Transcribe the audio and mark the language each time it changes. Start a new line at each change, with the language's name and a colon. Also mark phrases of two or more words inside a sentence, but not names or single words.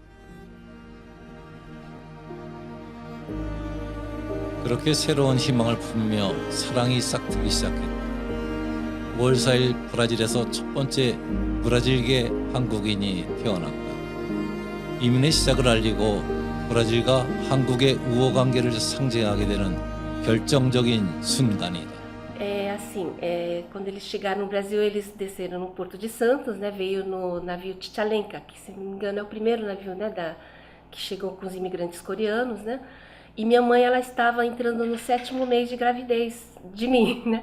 Korean: 그렇게 새로운 희망을 품으며 사랑이 싹트기 시작했다. 5월 4일 브라질에서 첫 번째 브라질계 한국인이 태어났다. 이민의 시작을 알리고 브라질과 한국의 우호 관계를 상징하게 되는 결정적인 순간이다.
Portuguese: Quando eles chegaram no Brasil, eles desceram no Porto de Santos, né? Veio no navio Tchalenka, que se não me engano é o primeiro navio, né, que chegou com os imigrantes coreanos, né? E minha mãe, ela estava entrando no 7º mês de gravidez de mim, né?